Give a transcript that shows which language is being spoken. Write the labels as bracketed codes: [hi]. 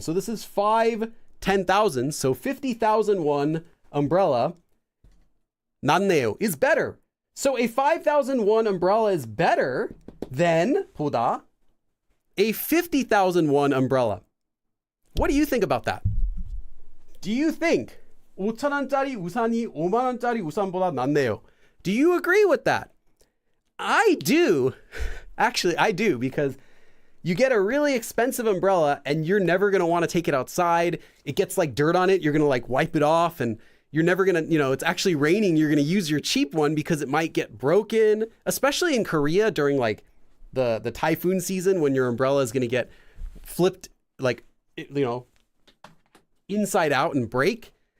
[en] So this is 10,000. So 50,000 won umbrella. [ko] 낫네요 [en] is better. So a 5,001 umbrella is better than [ko] 보다 [en] a 50,001 umbrella. What do you think about that? Do you think [ko] 5,000원짜리 우산이 5만원짜리 우산보다 낫네요? [en] Do you agree with that? I do. Actually, I do, because you get a really expensive umbrella and you're never going to want to take it outside. It gets like dirt on it. You're going to like wipe it off, and you're never going to, it's actually raining. You're going to use your cheap one because it might get broken, especially in Korea during like the typhoon season, when your umbrella is going to get flipped, like, inside out and break.